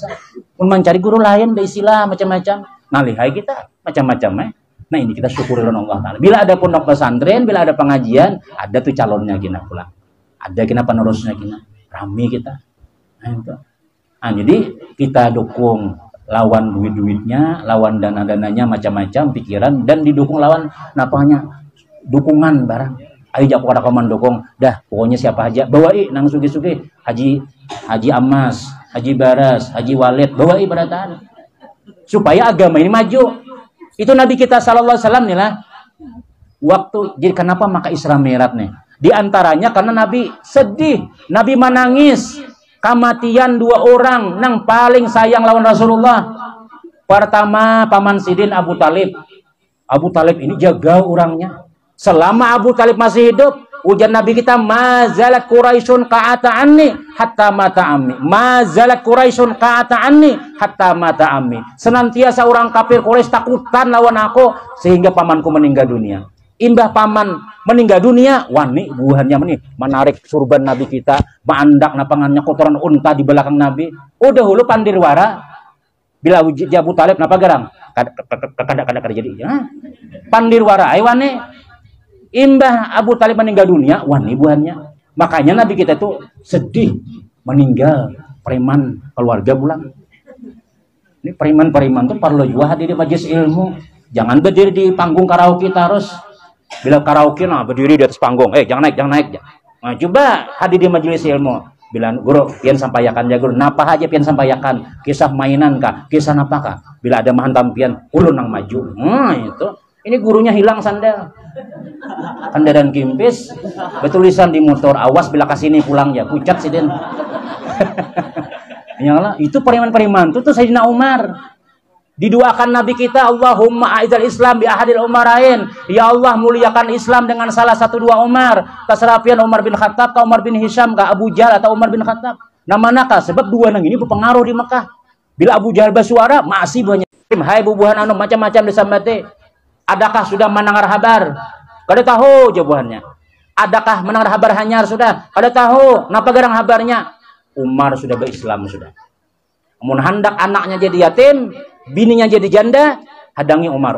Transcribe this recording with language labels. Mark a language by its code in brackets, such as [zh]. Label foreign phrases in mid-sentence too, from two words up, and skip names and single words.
[bjn] pun mencari guru lain beisilah macam-macam nah lihai kita macam-macam nah ini kita syukuri Allah Ta'ala bila ada pondok pesantren bila ada pengajian ada tuh calonnya kina pulang ada kina penerusnya kina rami kita nah itu jadi kita dukung lawan duit-duitnya, lawan dana-dananya macam-macam pikiran dan didukung lawan napanya dukungan barang. Ayo jak pada kaman dukung. Dah pokoknya siapa aja bawai nang sugi-sugi Haji Amas, Haji Baras, Haji Walid bawai berataan. Supaya agama ini maju. Itu Nabi kita [ar] صلى الله عليه وسلم [bjn] nih lah. [id] Waktu jadi kenapa maka Isra Mi'raj nih? Di antaranya karena Nabi sedih, Nabi menangis. [bjn] Kematian 2 orang nang paling sayang lawan Rasulullah. Pertama paman Sidin Abu Talib. Abu Talib ini jaga orangnya. Selama Abu Talib masih hidup, ujar Nabi kita [ar] ما زالت قريش كاعة عني حتى مات عمي. ما زالت قريش كاعة عني حتى مات عمي. [bjn] Senantiasa orang kafir Quraisy takutan lawan aku sehingga pamanku meninggal dunia. Imbah paman meninggal dunia, wani buahannya menarik surban Nabi kita, mandak napangannya kotoran unta di belakang Nabi. Udah hulu pandirwara. Bila Abu Talib napa garang? Kada jadi. Pandirwara ai wani. Imbah Abu Talib meninggal dunia, wani buahannya. Makanya Nabi kita itu sedih meninggal preman keluarga pulang. [id] Ini preman-preman tuh perlu juga hadir di majelis ilmu. Jangan berdiri di panggung karaoke terus. Bila karaoke nah berdiri di atas panggung, jangan naik. Nah, coba hadir di majelis ilmu. [bjn] Bila guru pian sampaikan ya guru, napa aja pian sampaikan? Kisah mainan kah? Kisah napa kah? Bila ada mahantam pian, ulun nang maju. Itu. Ini gurunya hilang sandal. Kendaraan kimpis, betulisan di motor, awas bila kasini pulang ya, pucat sidin. Yalah, itu periman-periman itu tuh Sayyidina Umar. Didoakan Nabi kita, [ar] اللهم أعز الإسلام بأحد العمرين. [id] Ya Allah muliakan Islam dengan salah satu 2 Umar. Kaserapian Umar bin Khattab, ka Umar bin Hisham, ka Abu Jahal atau Umar bin Khattab. [bjn] Nama-nama sebab 2 nang ini berpengaruh di Mekah. [id] Bila Abu Jahal bersuara, masih banyak. [bjn] Hai bubuhan anu macam-macam disambate. Adakah sudah mendengar kabar? Kada tahu jawabannya. Adakah mendengar kabar hanyar sudah? Kada tahu. Napa garang kabarnya? Umar sudah berislam sudah. Mun hendak anaknya jadi yatim, bininya jadi janda, hadangi Umar.